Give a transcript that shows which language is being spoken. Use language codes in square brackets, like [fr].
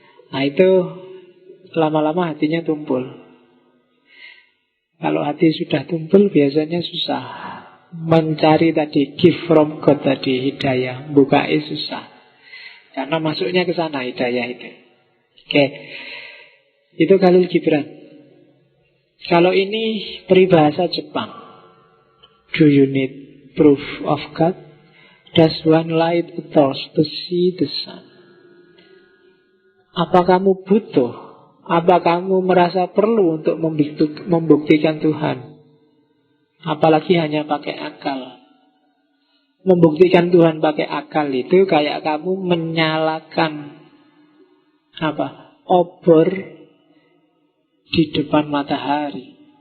[id] Nah itu lama-lama hatinya tumpul. Kalau hati sudah tumpul biasanya susah mencari tadi [en] gift from God [id] tadi, hidayah, bukai susah. Karena masuknya ke sana hidayah itu. Oke. Itu Khalil Gibran. Kalau ini peribahasa Jepang. [en] Do you need proof of God? Does one light a torch to see the sun? [id] Apa kamu butuh? Apa kamu merasa perlu untuk membuktikan Tuhan? Apalagi hanya pakai akal. Membuktikan Tuhan pakai akal itu kayak kamu menyalakan obor di depan matahari.